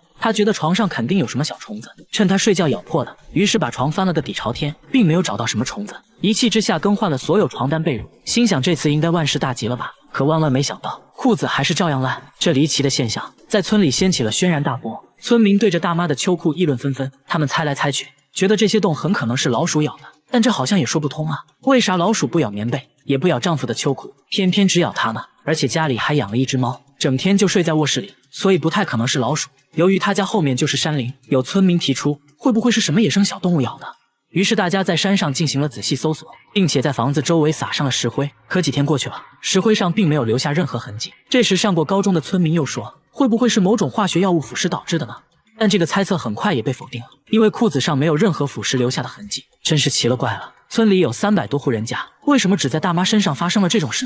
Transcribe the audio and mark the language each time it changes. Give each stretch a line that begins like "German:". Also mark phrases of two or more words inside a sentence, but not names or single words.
Chinese: 她覺得床上肯定有什麼小蟲子，趁她睡覺咬破的，於是把床翻了個底朝天，並沒有找到什麼蟲子。一氣之下更換了所有床單被褥，心想這次應該萬事大吉了吧。可萬萬沒想到，褲子還是照樣爛。這離奇的現象在村裡掀起了軒然大波，村民對着大媽的秋褲議論紛紛。他們猜來猜去，覺得這些洞很可能是老鼠咬的，但這好像也說不通啊。為啥老鼠不咬棉被，也不咬丈夫的秋褲，偏偏只咬她呢？而且家裡還養了一只貓，整天就睡在臥室裡，所以不太可能是老鼠。由於他家後面就是山林，有村民提出會不會是什麼野生小動物咬的。於是大家在山上進行了仔細搜索，並且在房子周圍撒上了石灰。可幾天過去了，石灰上並沒有留下任何痕跡。這時上過高中的村民又說，會不會是某種化學藥物腐蝕導致的呢？但這個猜測很快也被否定了，因為褲子上沒有任何腐蝕留下的痕跡。真是奇了怪了，村裡有300多戶人家，為什麼只在大媽身上發生了這種事呢？